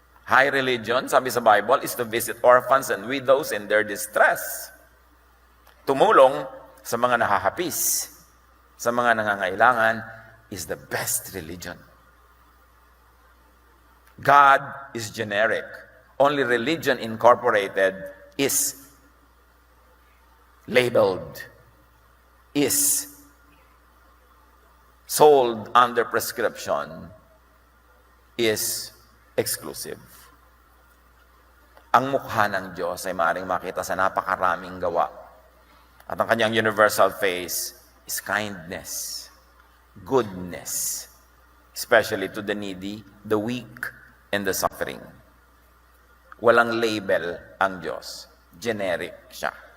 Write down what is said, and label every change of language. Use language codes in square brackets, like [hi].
[en] High religion, [tl] sabi sa [en] Bible, is to visit orphans and widows in their distress. [tl] Tumulong sa mga nahahapis, sa mga nangangailangan, [en] is the best religion. God is generic. Only religion incorporated is labeled, is sold under prescription, is exclusive. [tl] Ang mukha ng Diyos ay maaaring makita sa napakaraming gawa. At ang kanyang [en] universal face is kindness, goodness, especially to the needy, the weak, and the suffering. [tl] Walang label ang Diyos. Generic siya.